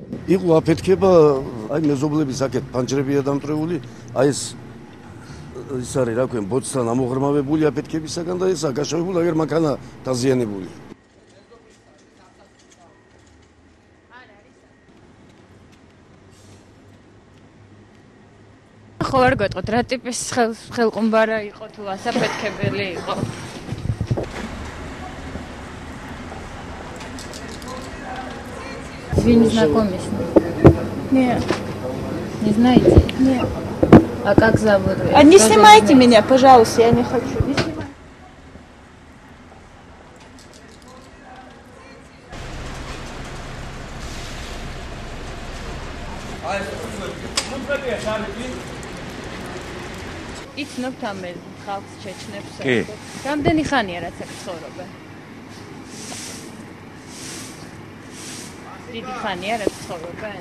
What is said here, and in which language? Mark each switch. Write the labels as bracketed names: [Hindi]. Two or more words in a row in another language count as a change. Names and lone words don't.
[Georgian] იყო აფეთქება, აი მეზობლების აქეთ ფანჯრებია დამტრეული, აი ეს არის რა ქვია, ბოцთან ამოღრმავებული აფეთქებისაგან და ესა გაშავებული, აგერ მანქანა დაზიანებული. ხო არ გეტყვით, რა ტიპის ხელყუმბარა იყო თუ ასაფეთქებელი იყო? [Russian] Вы не знакомы с ним? Нет. Не знаете? Нет. А как зовут? А не снимайте меня, пожалуйста, я не хочу. Не снимайте. [Georgian] იცნობთ ამ ხალხს ჩეჩნებს? რამდენი ხანია რაც აქ ცხოვრობენ? დიდი ხანია რაც ცხოვრობენ?